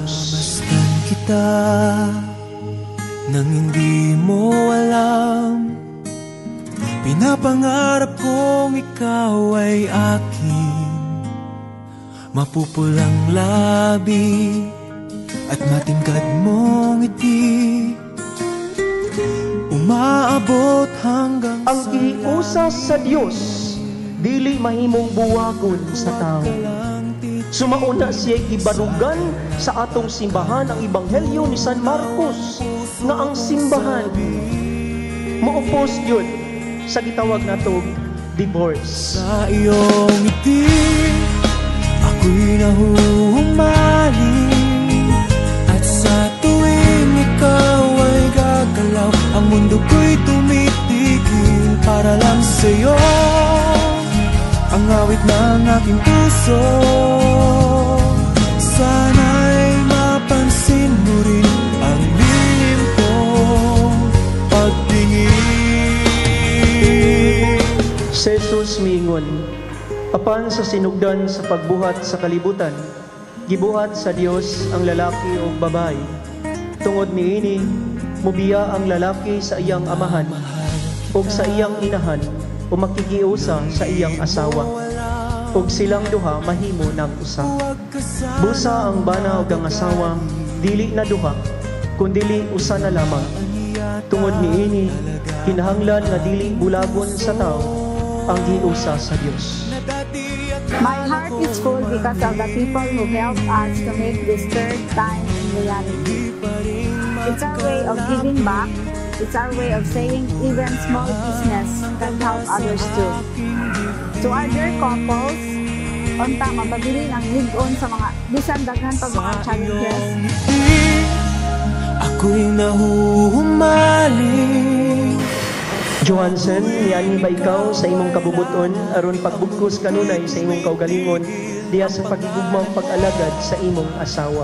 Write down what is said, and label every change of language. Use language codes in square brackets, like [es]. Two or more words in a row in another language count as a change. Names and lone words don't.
[tl] Masdan kita nang hindi mo alam, pinapangarap kong ikaw ay akin. Mapupulang labi at matingkad mong ngiti, umaabot hanggang [ceb] Ang giusa sa Dios dili mahimong buwagon sa tao. Sumauna siya gibarugan sa atong simbahan ang Ebanghelyo ni San Marcos nga ang simbahan maupos yun sa gitawag natong divorce. [tl] Sa iyong ngiti ako'y nahuhumaling, at sa tuwing ikaw ay gagalaw, ang mundo ko'y tumitigil para lang sa'yo. Ang awit ng aking puso, sana'y mapansin mo rin ang lihim kong pagtingin. [ceb] Si Jesus miingon, apan sa sinugdan sa pagbuhat sa kalibutan, gibuhat sa Dios ang lalaki o babae. Tungod niini, mubiya ang lalaki sa iyang amahan o sa iyang inahan, o makikiusa sa iyang asawa, ug silang duha mahimo ng usa. Busa ang bana ug ang asawa, dili na duha, kundili usa na lamang. Tungod niini, kinahanglan nga dili bulagon sa tao ang giusa sa Dios. [en] My heart is full because of the people who helped us to make this third time in reality. It's our way of giving back. It's our way of saying even small business can help others too. To our dear couples, [ceb] unta mapabili ng lig-on sa mga bisan daghan pa mga challenges. [tl] Ako'y nahuhumaling. [ceb] Johansen, niani ba ikaw sa imong kabubuton aron pagbugkos kanunay sa imong kaugalingon diya sa pagigugmang pag-alagad sa imong asawa?